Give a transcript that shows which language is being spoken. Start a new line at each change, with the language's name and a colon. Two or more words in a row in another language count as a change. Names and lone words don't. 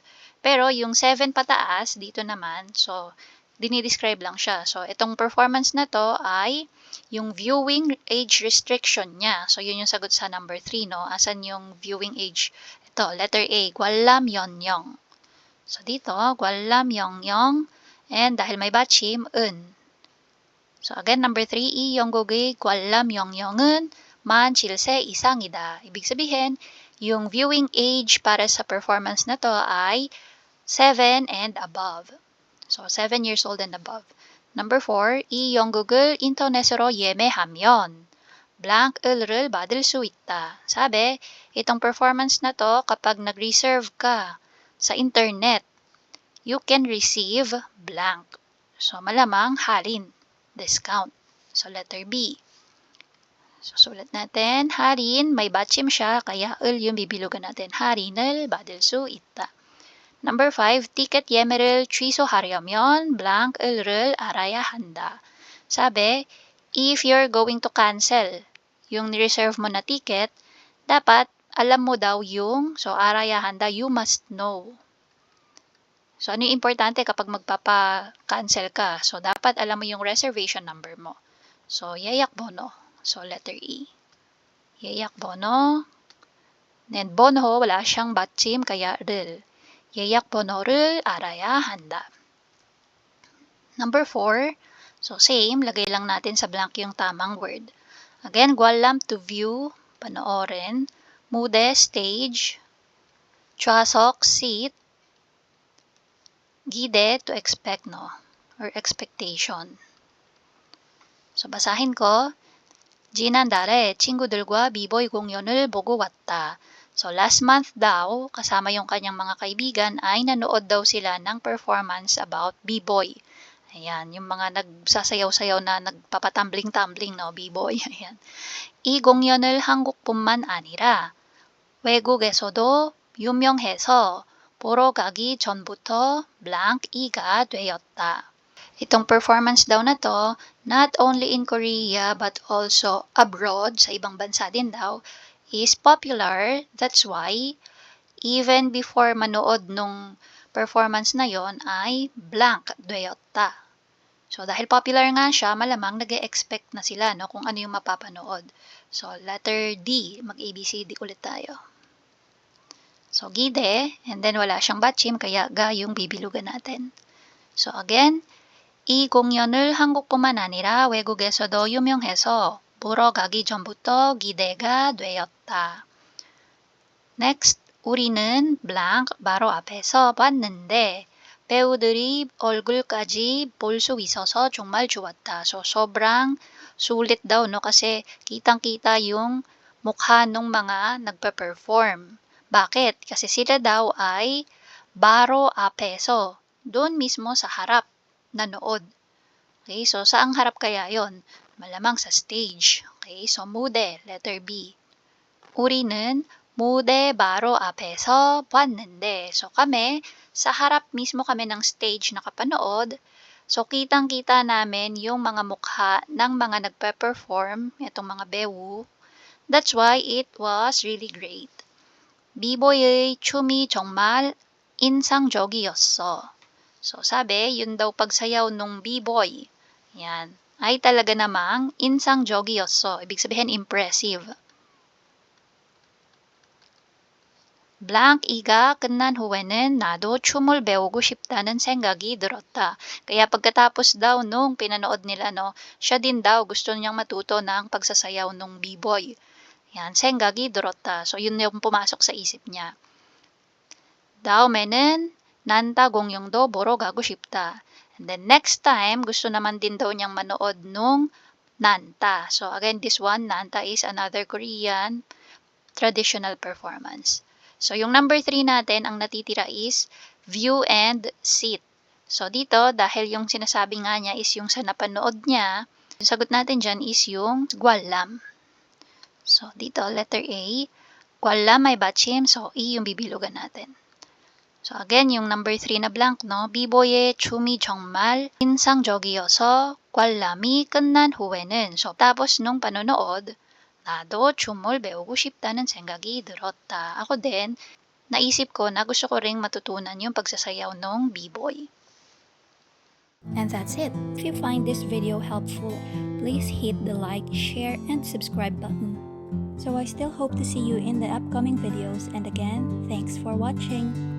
Filipino: Pero, yung 7 pataas, dito naman, so, dinidescribe lang siya. So, itong performance na to ay yung
English: viewing age restriction
Filipino: niya. So, yun yung sagot sa number 3, no? Asan yung
English: viewing age?
Filipino: Ito, letter A, 관람연령. So, dito, 관람연령. And dahil may 받침, 은.
English: So again, number 3,
Korean: 이 연극의 관람 연령은 만 7세 이상이다.
Filipino: Ibig sabihin, yung
English: viewing age
Filipino: para sa performance na to ay 7
English: and above. So 7 years old and above. Number 4,
Korean: 이 연극을 인터넷으로 예매하면 blank을를 받을 수 있다.
Filipino: Sabi, itong performance na to, kapag nag-reserve ka sa internet,
English: you can receive blank.
Filipino: So malamang halin. Discount. So, letter B. So, sulat natin. 할인, may 받침 siya, kaya 을 yung bibilugan natin.
Korean: 할인을 받을 수 있다. Number 5, ticket 예매를 취소하려면 blank을를 알아야 한다.
Filipino: Sabi,
English: if you're going to cancel
Filipino: yung reserve mo na ticket, dapat alam mo daw yung, so
Korean: 알아야 한다,
English: you must know.
Filipino: So, ano yung importante kapag magpapa-cancel ka? So, dapat alam mo yung
English: reservation number
Filipino: mo. So,
Korean: 예약 번호.
Filipino: So, letter E.
Korean: 예약 번호.
Filipino: Then, bono, wala siyang 받침, kaya 를.
Korean: 예약 번호를 알아야 한다.
English: Number 4. So, same.
Filipino: Lagay lang natin sa blank yung tamang word. Again, 관람
English: to view,
Filipino: panoorin.
Korean: 무대, stage. 좌석, seat. 기대,
English: to expect, no? Or expectation. So,
Filipino: basahin ko.
Korean: 지난달에 친구들과 비보이 공연을 보고 왔다.
Filipino: So,
English: last month
Filipino: daw, kasama yung kanyang mga kaibigan, ay nanood daw sila ng
English: performance about B-boy.
Filipino: Ayan, yung mga nagsasayaw-sayaw na nagpapatumbling-tumbling, no? B-boy. Ayan.
Korean: 이 공연을 한국뿐만 아니라 외국에서도 유명해서 보러 가기 전부터 blank-i가 되었다.
Filipino: Itong performance daw na to,
English: not only in Korea but also abroad,
Filipino: sa ibang bansa din daw,
English: is popular. That's why, even before
Filipino: manood nung performance na yon ay
English: blank 되었다.
Filipino: So, dahil popular nga siya, malamang nag-e-expect na sila no, kung ano yung mapapanood. So, letter D, mag-ABCD ulit tayo. So, gide, and then wala siyang 받침, kaya ga yung bibilugan natin.
English: So, again,
Korean: 이 공연을 한국뿐만 아니라 외국에서도 유명해서 보러 가기 전부터 기대가 되었다. Next, 우리는 blank 바로 앞에서 봤는데 배우들이 얼굴까지 볼 수 있어서 정말 좋았다.
Filipino: So, sobrang sulit daw, no? Kasi kitang-kita yung mukha ng mga nagpa-perform. Bakit? Kasi sila daw ay
Korean: 바로 앞에서.
Filipino: Doon mismo sa harap nanood. Okay, so saang harap kaya yon? Malamang sa stage. Okay, so 무대, letter B.
Korean: 우리는 무대 바로 앞에서 봤는데.
Filipino: So kami, sa harap mismo kami ng stage nakapanood. So kitang-kita namin yung mga mukha ng mga nagpe-perform, itong mga 배우.
English: That's why it was really great.
Korean: 비보이의 춤이 정말 인상적이었어.
Filipino: So sabi, yun daw pagsayaw nung B-boy. Yan. Ay talaga namang 인상적이었어. Ibig sabihin
Korean: impressive. blank 이가 끝난 후에는 나도 춤을 배우고 싶다는 생각이 들었다.
Filipino: Kaya pagkatapos daw nung pinanood nila, no, siya din daw gusto niyang matuto ng pagsasayaw nung B-boy. Yan,
Korean: 생각이 들었다.
Filipino: So yun yung pumasok sa isip niya.
Korean: 다음에는 난타 공연도 보러 가고 싶다.
English: And then next time,
Filipino: gusto naman din daw niyang manood nung nanta.
English: So again, this one, nanta is another Korean traditional performance.
Filipino: So yung number 3 natin, ang natitira is
English: view and sit.
Filipino: So dito, dahil yung sinasabi nga niya is yung sa napanood niya, yung sagot natin dyan is yung 관람. So dito, letter A, 관람 may 받침, so E yung bibilugan natin. So again, yung number 3 na blank, no?
Korean: 비보이의 춤이 정말 인상적이어서 관람이 끝난 후에는.
Filipino: So tapos nung panonood,
Korean: 나도 춤을 배우고 싶다는 생각이 들었다.
Filipino: Ako din, naisip ko na gusto ko ring matutunan yung pagsasayaw ng B-boy.
English: And that's it. If you find this video helpful, please hit the like, share, and subscribe button. So I still hope to see you in the upcoming videos, and again, thanks for watching.